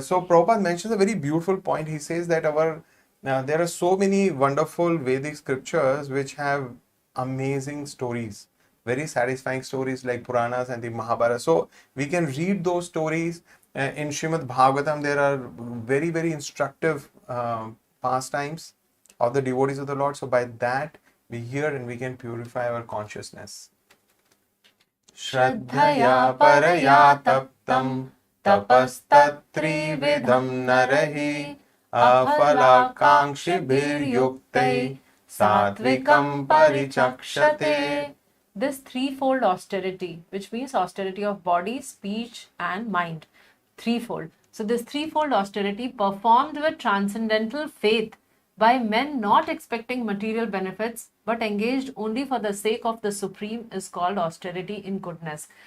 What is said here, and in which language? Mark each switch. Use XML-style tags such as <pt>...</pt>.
<en>So Prabhupada mentions a very beautiful point. He says that there are so many wonderful Vedic scriptures which have amazing stories, very satisfying stories like Puranas and the Mahabharata. So we can read those stories. In Srimad Bhagavatam, there are very, very instructive pastimes of the devotees of the Lord. So by that, we hear and we can purify our consciousness.</en> <sa>Shraddhaya paraya taptam तपस्तत्त्रिविधं नरहि अफलाकांक्षिभिर्युक्तैः सात्विकं परिचक्षते.</sa> <en>This threefold austerity, which means austerity of body, speech, and mind. Threefold. So this threefold austerity performed with transcendental faith by men not expecting material benefits but engaged only for the sake of the Supreme is called austerity in goodness.</en>